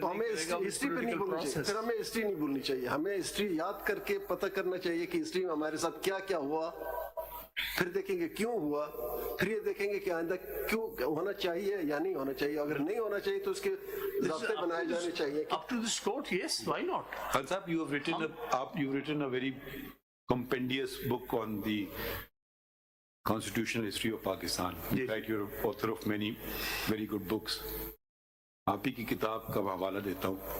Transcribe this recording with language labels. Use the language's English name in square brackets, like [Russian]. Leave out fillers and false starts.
[Urdu] تو ہمیں ہسٹری پہ نہیں بولنی چاہیے، پھر ہمیں ہسٹری نہیں بھولنی چاہیے، ہمیں ہسٹری یاد کر کے پتہ کرنا چاہیے کہ ہسٹری میں ہمارے ساتھ کیا کیا ہوا، پھر دیکھیں گے کیوں ہوا، پھر یہ دیکھیں گے کہ آئندہ کیوں ہونا چاہیے یا نہیں ہونا چاہیے، اگر نہیں ہونا چاہیے تو اس کے ضابطے بنائے جانے چاہیے. [English] Up to this court, yes, why not? Khan Sahab, you've written a very compendious book on the constitutional history of Pakistan. In fact, you're author of many very good books. [Urdu] آپ ہی کی کتاب کا حوالہ دیتا ہوں.